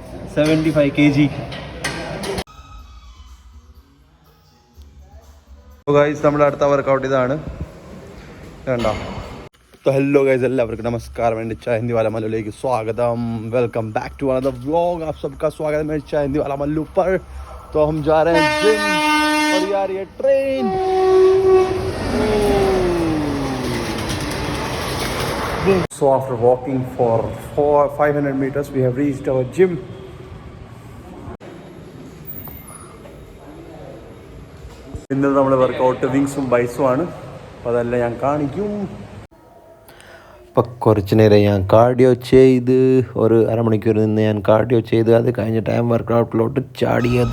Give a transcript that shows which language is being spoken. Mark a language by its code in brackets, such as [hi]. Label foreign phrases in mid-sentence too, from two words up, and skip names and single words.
[en] 75 kg. So guys, [ml] നമ്മുടെ അടുത്ത വർക്കൗട്ട് ഇതാണ്. കണ്ടോ? [en] तो hello guys, [ml] എല്ലാവർക്കും നമസ്കാരം. എൻ്റെ ചായ ഹിന്ദി വാല മല്ലുലേക്ക് സ്വാഗതം. [en] welcome back to another vlog. [hi] आप सबका स्वागत है मेरे चाय हिंदी वाला मल्लू पर. तो हम जा रहे हैं जिम और यार ये ट्रेन. [en] So after walking for 500 meters we have reached our gym. [ml] ഇന്നത്തെ നമ്മുടെ വർക്കൗട്ട് വിങ്സും ബൈസും ആണ്. അപ്പോൾ അതെല്ലാം ഞാൻ കാണിക്കും. ഇപ്പം കുറച്ച് നേരം ഞാൻ കാർഡിയോ ചെയ്ത് ഒരു അരമണിക്കൂർ നിന്ന് ഞാൻ കാർഡിയോ ചെയ്ത് അത് കഴിഞ്ഞ ടൈം വർക്കൗട്ടിലോട്ട് ചാടിയത്.